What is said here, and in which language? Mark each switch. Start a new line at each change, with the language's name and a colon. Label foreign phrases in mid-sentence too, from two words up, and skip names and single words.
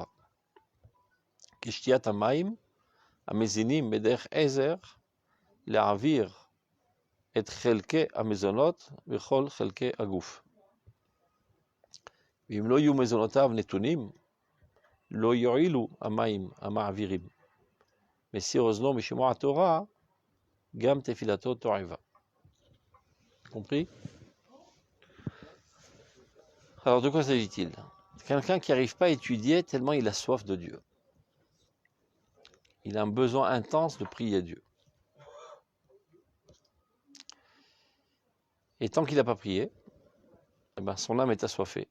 Hebrew: כשתיית המים המזינים בדרך עזר להעביר את חלקי המזונות בכל חלקי הגוף. ואם לא יהיו מזונותיו נתונים, לא יועילו המים המעבירים. מסיר אוזנו משמוע התורה, גם תפילתו תועבה.
French: Compris? Alors de quoi s'agit-il? Quelqu'un qui n'arrive pas à étudier tellement il a soif de Dieu. Il a un besoin intense de prier Dieu. Et tant qu'il n'a pas prié, eh ben, son âme est assoiffée.